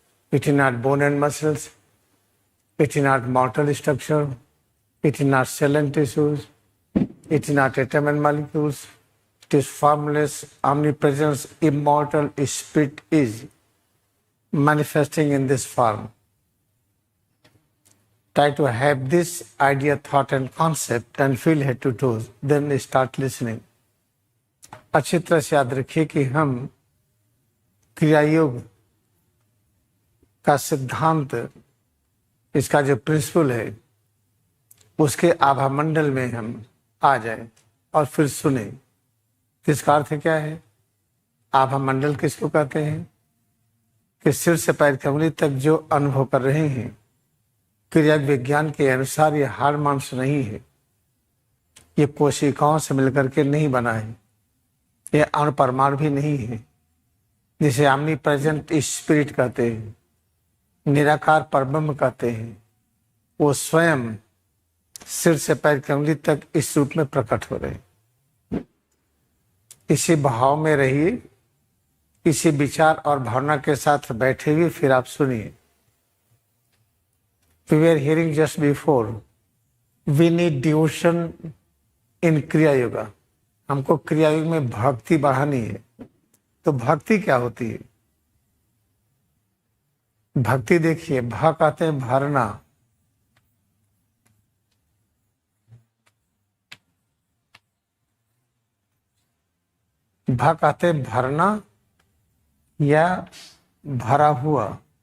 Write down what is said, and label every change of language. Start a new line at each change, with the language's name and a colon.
English: It is not bone and muscles, it is not mortal structure, it is not cell and tissues, it is not atom and molecules. It is formless, omnipresence, immortal spirit is manifesting in this form. Try to have this idea, thought and concept and feel head to toes. Then start listening.
Hindi: अच्छी तरह से याद रखिए कि हम क्रिया योग का सिद्धांत, इसका जो प्रिंसिपल है, उसके आभा मंडल में हम आ जाए और फिर सुने। इसका अर्थ क्या है? आभा मंडल किसको कहते हैं? कि सिर से पैर की उंगली तक जो अनुभव कर रहे हैं, क्रिया विज्ञान के अनुसार ये हाड़ मांस नहीं है, ये कोशिकाओं से मिलकर के नहीं बना है, ये अणुपरमाणु भी नहीं है, जिसे omni प्रेजेंट स्पिरिट कहते हैं, निराकार परब्रह्म कहते हैं। वो स्वयं सिर से पैर की उंगली तक इस रूप में प्रकट हो रहे। इसी भाव में रहिए, इसी विचार और भावना के साथ बैठे हुए फिर आप सुनिए।
English: We were hearing just before, we need devotion in Kriya yoga.
Hindi: हमको क्रिया योग में भक्ति बढ़ानी है। तो भक्ति क्या होती है? भक्ति देखिए, भ कहते हैं भरना, भ कहते हैं भरना या भरा हुआ।